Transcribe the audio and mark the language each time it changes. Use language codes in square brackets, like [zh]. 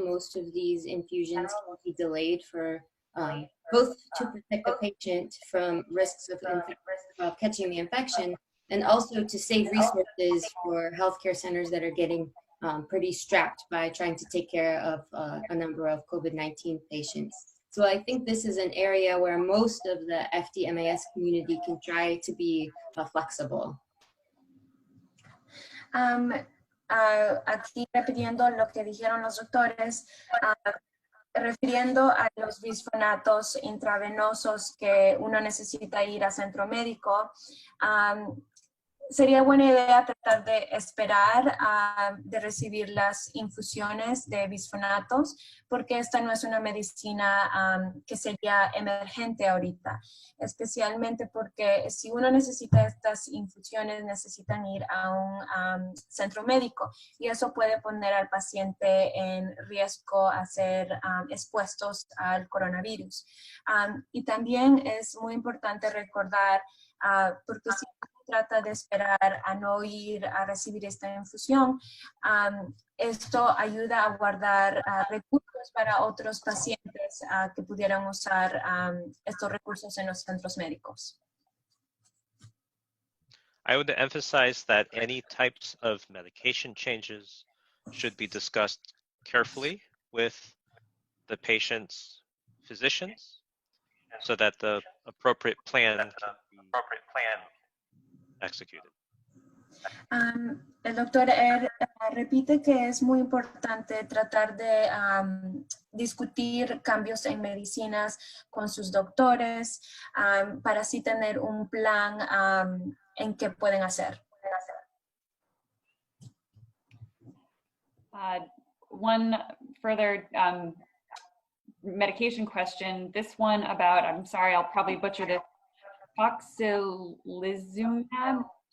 [en] Most of these infusions can be delayed for both to protect the patient from risks of catching the infection, and also to save resources for healthcare centers that are getting pretty strapped by trying to take care of a number of COVID-19 patients. So I think this is an area where most of the FDMAS community can try to be flexible. [es] Aquí repitiendo lo que dijeron los doctores, refiriendo a los bisfonatos intravenosos que uno necesita ir a centro médico, sería buena idea tratar de esperar de recibir las infusiones de bisfonatos, porque esta no es una medicina que sería emergente ahorita, especialmente porque si uno necesita estas infusiones necesitan ir a un centro médico y eso puede poner al paciente en riesgo a ser expuestos al coronavirus. Y también es muy importante recordar, porque si trata de esperar a no ir a recibir esta infusión, esto ayuda a guardar recursos para otros pacientes que pudieran usar estos recursos en los centros médicos. [en] I would emphasize that any types of medication changes should be discussed carefully with the patient's physicians so that the appropriate plan can be executed. [es] El doctor repite que es muy importante tratar de discutir cambios en medicinas con sus doctores para así tener un plan en qué pueden hacer. [en] One further medication question, this one about, I'm sorry, I'll probably butcher this, tocilizumab.